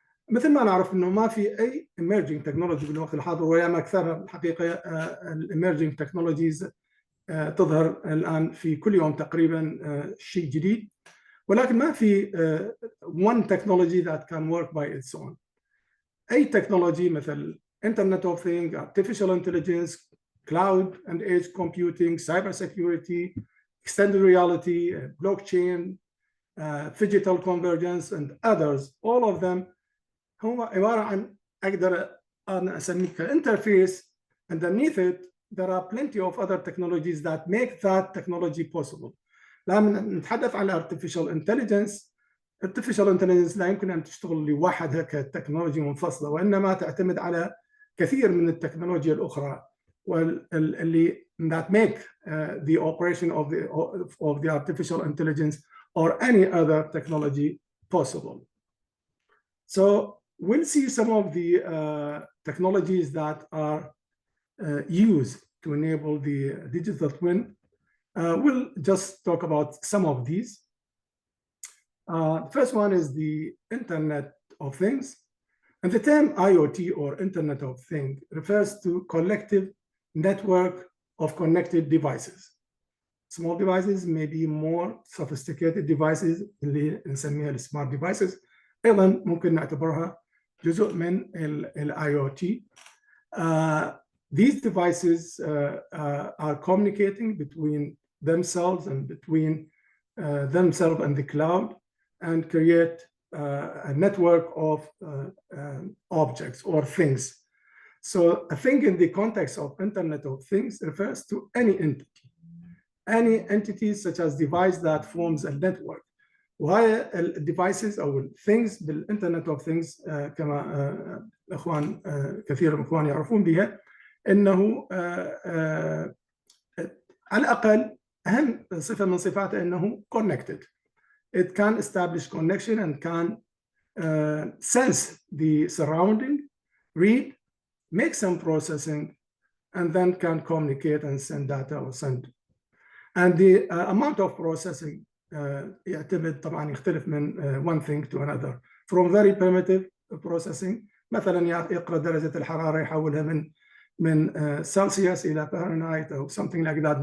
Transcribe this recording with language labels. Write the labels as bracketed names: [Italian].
[Arabic] مثل ما نعرف انه ما في اي [English] emerging technology [Arabic] بالوقت الحاضر وياما اكثرها الحقيقه [English] emerging technologies [Arabic] تظهر الان في كل يوم تقريبا شيء جديد، ولكن ما في [English] one technology that can work by its own. [Arabic] اي تكنولوجي مثل [English] Internet of Things, artificial intelligence, cloud and edge computing, cyber security, extended reality, blockchain, digital convergence and others, all of them [Arabic] هو عبارة عن أقدر أنا أسميه كإنترفيس. [English] Underneath it, there are plenty of other technologies that make that technology possible. [Arabic] لما نتحدث عن artificial intelligence لا يمكن أن تشتغل لوحدها كتكنولوجيا منفصلة، وإنما تعتمد على كثير من التكنولوجيا الأخرى واللي [English] that make the operation of the artificial intelligence or any other technology possible. So we'll see some of the technologies that are used to enable the digital twin. We'll just talk about some of these. The first one is the Internet of Things. And the term IoT or Internet of Things refers to collective network of connected devices. Small devices may be more sophisticated devices [Arabic] اللي نسميها [English] smart devices. [Arabic] أيضا ممكن نعتبرها جزء من ال IoT. [English] These devices are communicating between themselves and between themselves and the cloud and create a network of objects or things. So a thing in the context of Internet of Things refers to any entity such as device that forms a network. [Arabic] وهي الديفايسز او الثينجز بالانترنت اوف ثينجز كما اخوان كثير من الاخوان يعرفون بها انه على الاقل اهم صفه من صفاته انه connected. [English] It can establish connection and can sense the surrounding, read, make some processing, and then can communicate and send data or send. And the amount of processing [Arabic] يعتمد طبعا يختلف من [English] one thing to another, from very primitive processing [Arabic] مثلا يقرأ درجة الحرارة يحولها من سلسيوس إلى فahrenheit أو [English] something like that.